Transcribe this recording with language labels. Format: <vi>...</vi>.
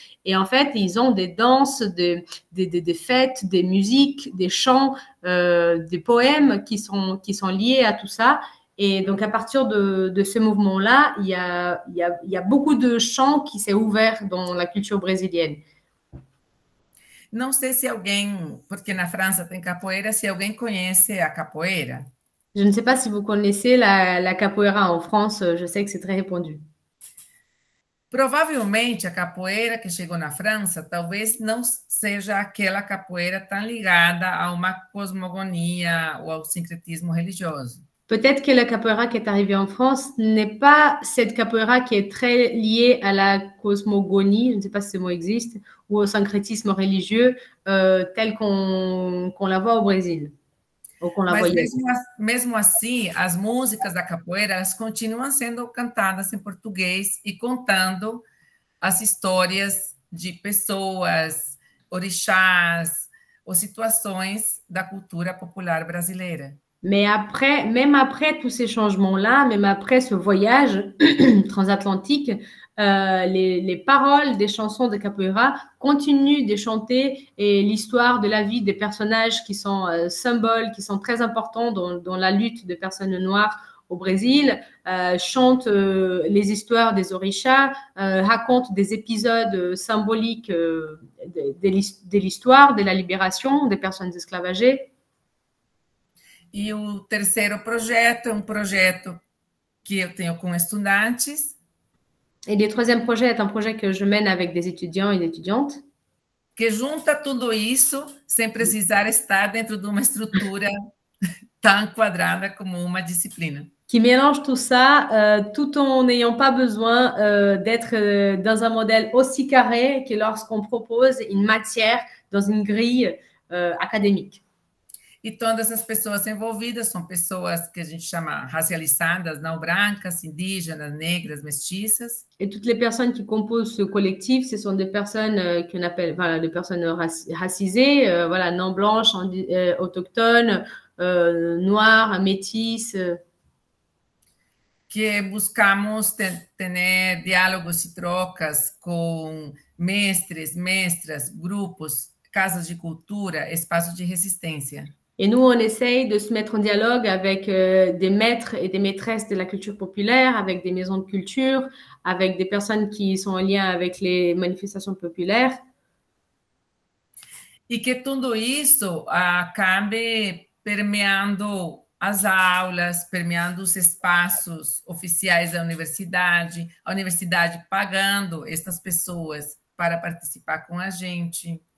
<fr>Et en fait, ils ont des danses, des fêtes, des musiques, des chants, des poèmes qui sont liés à tout ça. Et donc, à partir de ce mouvement-là, il y a beaucoup de chants qui s'est ouvert dans la culture brésilienne.</fr> <pt>Não sei se alguém, porque na França tem capoeira, se alguém conhece a capoeira.</pt> <fr>Je ne sais pas si vous connaissez la capoeira en France, je sais que c'est très répandu.</fr> <pt>Provavelmente a capoeira que chegou na França talvez não seja aquela capoeira tão ligada a uma cosmogonia ou ao sincretismo religioso.</pt> <fr>Peut-être que la capoeira qui est arrivée en France n'est pas cette capoeira qui est très liée à la cosmogonie, je ne sais pas si ce mot existe, ou au syncrétisme religieux tel qu'on la voit au Brésil. Ou qu'on la voyait.</fr> <pt>Mesmo assim, as músicas da capoeira elas continuam sendo cantadas em português e contando as histórias de pessoas, orixás ou situações da cultura popular brasileira.</pt> <fr>Mais après, même après tous ces changements-là, même après ce voyage transatlantique, les paroles des chansons de capoeira continuent de chanter et l'histoire de la vie des personnages qui sont symboles, qui sont très importants dans la lutte des personnes noires au Brésil, chantent les histoires des orishas, racontent des épisodes symboliques de l'histoire, de la libération des personnes esclavagées.</fr> <pt>E o terceiro projeto é projeto que eu tenho com estudantes.</pt> <fr>Et le troisième projet est un projet que je mène avec des étudiants et des étudiantes.</fr> <pt>Que junta tudo isso sem precisar estar dentro de uma estrutura tão quadrada como uma disciplina.</pt> <fr>qui mélange tout ça tout en n'ayant pas besoin d'être dans un modèle aussi carré que lorsqu'on propose une matière dans une grille académique.</fr> <pt>E todas as pessoas envolvidas são pessoas que a gente chama racializadas, não brancas, indígenas, negras, mestiças.</pt> <fr>Et toutes les personnes qui composent ce collectif, ce sont des personnes qu'on appelle voilà, des personnes racisées, voilà, non blanches, autochtones, noires, métisses.</fr> <pt>Que buscamos ter diálogos e trocas com mestres, mestras, grupos, casas de cultura, espaços de resistência.</pt> <fr>Et nous, on essaye de se mettre en dialogue avec des maîtres et des maîtresses de la culture populaire, avec des maisons de culture, avec des personnes qui sont en lien avec les manifestations populaires.</fr> <pt>E que tudo isso acabe permeando as aulas, permeando os espaços oficiais da universidade, a universidade pagando essas pessoas para participar com a gente.</pt>